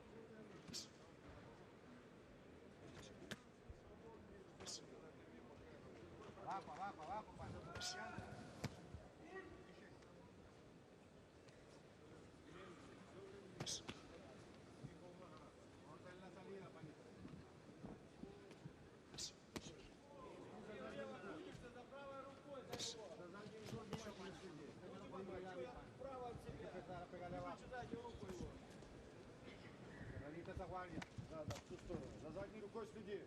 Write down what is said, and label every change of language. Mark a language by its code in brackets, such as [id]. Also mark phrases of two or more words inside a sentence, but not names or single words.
[es] Abajo, abajo, abajo, para hacer confianza. Fuerza en la salida, panita. [ru] За гвардия. Да, в ту сторону. За задней рукой следи.